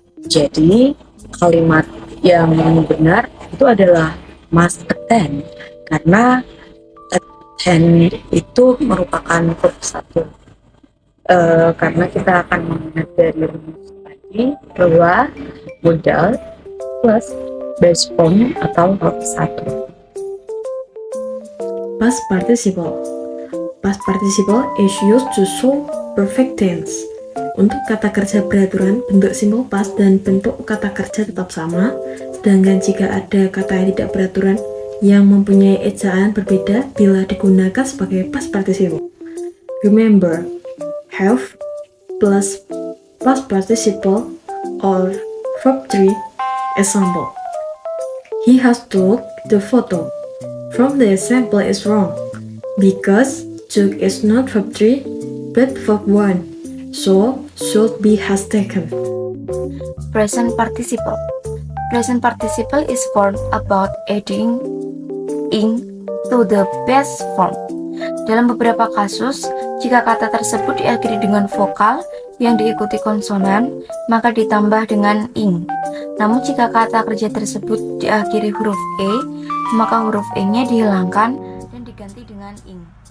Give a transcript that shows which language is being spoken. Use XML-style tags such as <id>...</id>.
<id>Jadi kalimat yang benar itu adalah</id> <en>must attend,</en> <id>karena attend itu merupakan verb 1. Karena kita akan mengingat dari rumus tadi bahwa modal plus base form atau verb 1.</id> <en>Past participle. Past participle is used to show perfect tense.</en> <id>Untuk kata kerja beraturan, bentuk simple past dan bentuk kata kerja tetap sama, sedangkan jika ada kata yang tidak beraturan yang mempunyai ejaan berbeda bila digunakan sebagai past participle.</id> <en>Remember, have plus past participle or verb 3. Example: he has took the photo. From the example is wrong because took is not verb 3 but verb 1, so should be has taken. Present participle. Present participle is formed about adding ing to the base form.</en> <id>Dalam beberapa kasus, jika kata tersebut diakhiri dengan vokal yang diikuti konsonan, maka ditambah dengan ing. Namun jika kata kerja tersebut diakhiri huruf e, maka huruf e-nya dihilangkan dan diganti dengan ing.</id>